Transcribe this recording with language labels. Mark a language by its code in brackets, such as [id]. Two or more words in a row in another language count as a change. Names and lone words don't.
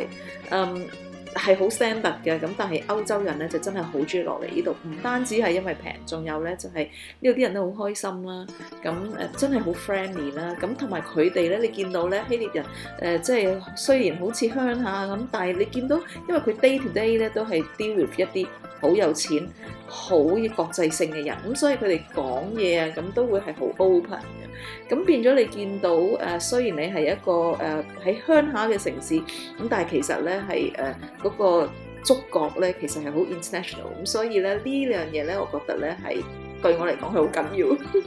[yue] 係好 standard 嘅，咁但係歐洲人咧就真係好中意落嚟呢度，唔單止係因為平，仲有咧就係呢度啲人都好開心啦，咁真係好 friendly 啦，咁同埋佢哋咧，你見到咧希臘人即係雖然好似鄉下咁，但係你見到因為佢 [en] day to day [yue] 咧都係 [en] deal with [yue] 一啲好有錢、好國際性嘅人，咁所以佢哋講嘢啊咁都會係好 open 嘅，咁變咗你見到雖然你係一個喺鄉下嘅城市，咁但係其實咧係嗰個觸覺咧其實係好 international， 咁所以咧呢樣嘢咧，我覺得咧係對我嚟講係好緊要。